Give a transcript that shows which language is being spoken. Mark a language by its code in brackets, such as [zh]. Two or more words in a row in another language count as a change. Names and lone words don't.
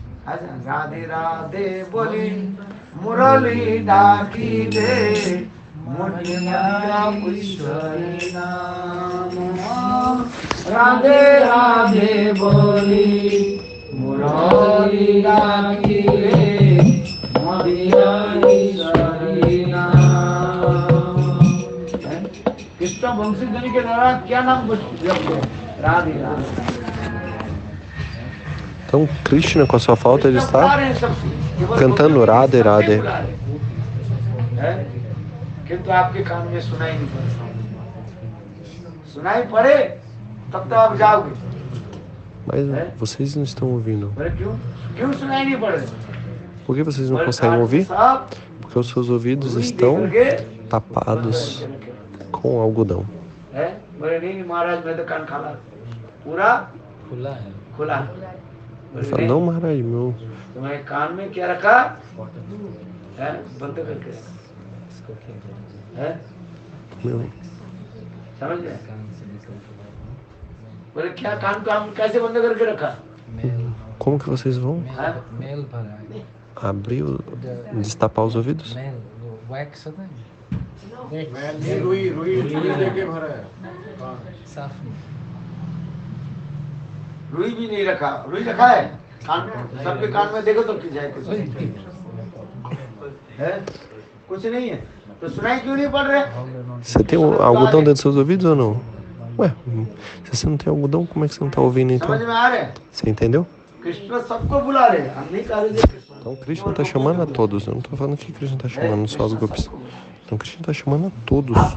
[hi] राधे राधे बोली मुरली डाकी दे मुनिया ईश्वरी नाम राधे राधे बोली मुरारी राखी रे मुनिया ईश्वरी नाम। कृष्ण वंशीधर के द्वारा क्या नाम जपते हैं? राधे राधे। [pt] Então, Krishna, com a sua flauta, ele está cantando Radhe Radhe. [hi] किंतु आपके कान में सुनाई नहीं पड़ता। सुनाई पड़े तब तो आप जाओगे। [pt] Mas vocês não estão ouvindo. [hi] क्यों सुनाई नहीं पड़ रही? [pt] Por que vocês não conseguem ouvir? Porque os seus ouvidos estão tapados com algodão. Ele fala, não, Maharaj, meu. Meu. Como que vocês vão abrir, destapar os ouvidos? [hi] रुई भी नहीं रखा। रुई रखा है कान, सबके कान में देखो तो कि जाए कुछ है, कुछ नहीं है तो सुनाई क्यों नहीं पड़ रहे? [pt] Você tem algodão dentro dos seus ouvidos ou não? Ué, se você não tem algodão, como é que você não está ouvindo então? Você entendeu? Então Krishna está chamando a todos. Eu não estou falando que Krishna está chamando só os gopis. Então Krishna está chamando a todos.